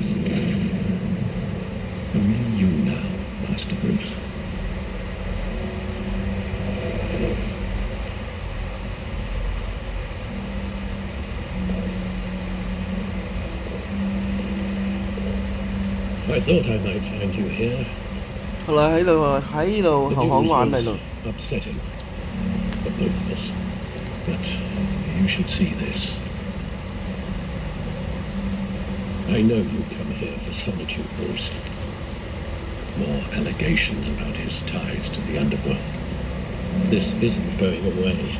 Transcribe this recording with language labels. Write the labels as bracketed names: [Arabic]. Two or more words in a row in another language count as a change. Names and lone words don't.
[English] Only you now, Master Bruce. I thought I might find you here. [Cantonese] 係啦，喺度後巷玩嚟咯。 [English] Upsetting for both of us. But you should see this. I know you come here for solitude, Bruce. More allegations about his ties to the underworld. This isn't going away.